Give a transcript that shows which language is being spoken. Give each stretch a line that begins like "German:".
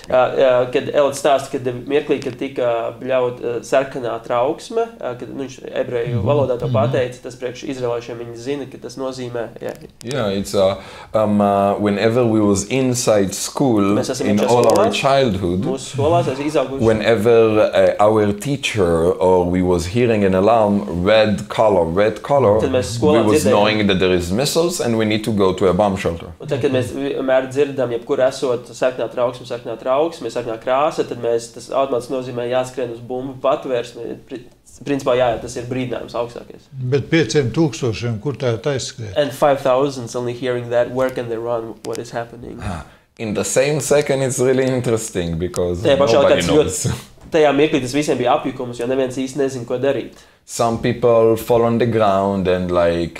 Latvian: Kad Elad stāsta, kad mirklī, kad tika bļaut sarkanā trauksme, kad viņš ebreju valodā to pateica, tas priekš izraeliešiem viņi zina, ka tas nozīmē...
English: Yeah, it's whenever we was inside school, in all our childhood, whenever our teacher or we was hearing an alarm, red color, we was knowing that there is missiles and we need to go to a bomb shelter.
Latvian: Un tad, kad mēs vienmēr dzirdam, jebkur esot sarkanā trauksme, sarkanā krāsa, tad tas automātiski nozīmē jāskrien uz bumbu patvērsmi. Principā, jā, tas ir brīdinājums augstākais. Bet 5,000, kur tā aizskrien?
English: And 5,000 only hearing that, where can they run, what is happening? In the same second, it's really interesting because nobody knows.
Latvian: Tajā mirklī tas visiem bija apjukums, jo neviens īsti nezin, ko darīt.
English: Some people fall on the ground and like...